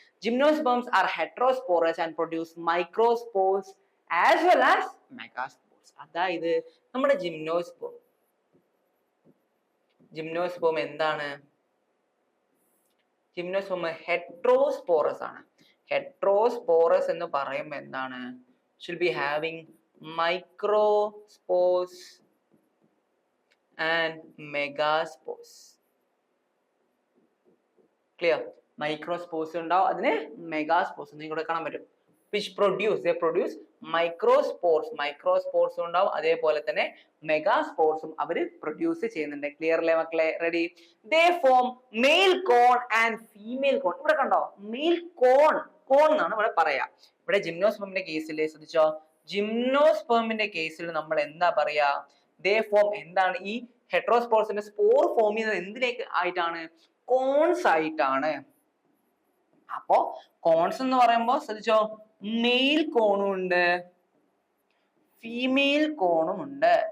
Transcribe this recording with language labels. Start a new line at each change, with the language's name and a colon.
English: Gymnosperms are heterosporous and produce microspores as well as megaspores.
Malayalam: അതായത് നമ്മുടെ gymnosperm എന്താണ്? Gymnosperm ഹെട്രോസ്പോറസ് ആണ്. ഹെട്രോസ്പോറസ് എന്ന് പറയുമ്പോൾ എന്താണ്?
English: should be having microspores and megaspores. Clear?
Malayalam: Microspores ഉണ്ടാവും, അതിന് മെഗാസ്പോർസ് നിങ്ങളുടെ കാണാൻ പറ്റും.
English: which they produce
Malayalam: മൈക്രോസ്പോർസ് ഉണ്ടാവും, അതേപോലെ തന്നെ മെഗാസ്പോർസും അവർ പ്രൊഡ്യൂസ് ചെയ്യുന്നുണ്ട്. ക്ലിയർ അല്ലേ മക്കളെ? Ready?
English: they form male cone and female cone.
Malayalam: ഇവിടെ കണ്ടോ, മെയിൽ കോൺ എന്നാണ് ഇവിടെ പറയാ. ഇവിടെ ജിംനോസ്പേമിന്റെ കേസിൽ ശ്രദ്ധിച്ചോ, ജിംനോസ്പേമിന്റെ കേസിൽ നമ്മൾ എന്താ പറയാ?
English: they form,
Malayalam: എന്താണ് ഈ ഹെട്രോസ്പോർസിന്റെ സ്പോർ ഫോം ചെയ്യുന്നത് എന്തിലേക്ക് ആയിട്ടാണ്? കോൺസ് ആയിട്ടാണ്. അപ്പോ കോൺസ് എന്ന് പറയുമ്പോൾ ശ്രദ്ധിച്ചോ, മെയിൽ കോണും ഉണ്ട്, ഫീമെയിൽ കോണും ഉണ്ട്.